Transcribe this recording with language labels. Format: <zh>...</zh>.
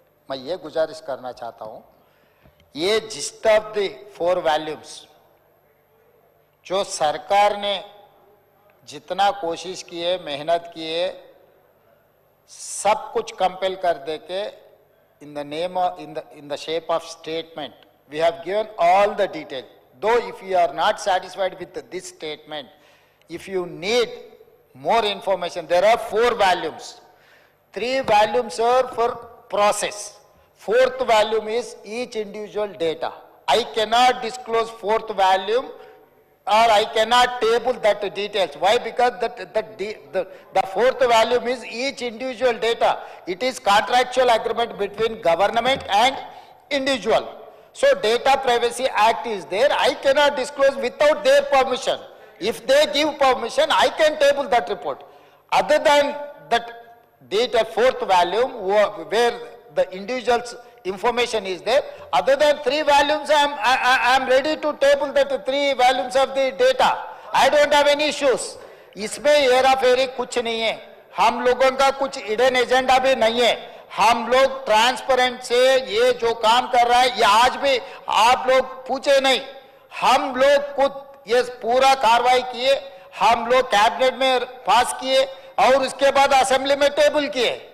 <hi>मैं ये गुजारिश करना चाहता हूं, ये</hi> <en>gist of the 4 volumes</en> <hi>जो सरकार ने जितना कोशिश की है, मेहनत की है, सब कुछ कंपेल कर दे के</hi> <en>in the name of in the shape of statement we have given all the detail. Though if you are not satisfied with this statement, if you need more information, there are 4 volumes. 3 volumes are for process. 4th volume is each individual data. I cannot disclose 4th volume or I cannot table that details. Why? Because the 4th volume is each individual data. It is contractual agreement between government and individual. So Data Privacy Act is there. I cannot disclose without their permission. If they give permission, I can table that report. Other than that data 4th volume where the individual's information is there, other than 3 volumes I am ready to table that 3 volumes of the data. I don't have any issues.</en> <hi>इसमें हेरा फेरी कुछ नहीं है, हम लोगों का कुछ hidden agenda भी नहीं है. हम लोग ट्रांसपेरेंट से ये जो काम कर रहा है ये आज भी आप लोग पूछे नहीं, हम लोग खुद ये पूरा कार्रवाई किए, हम लोग कैबिनेट में पास किए और उसके बाद असेंबली में टेबल किए.</hi>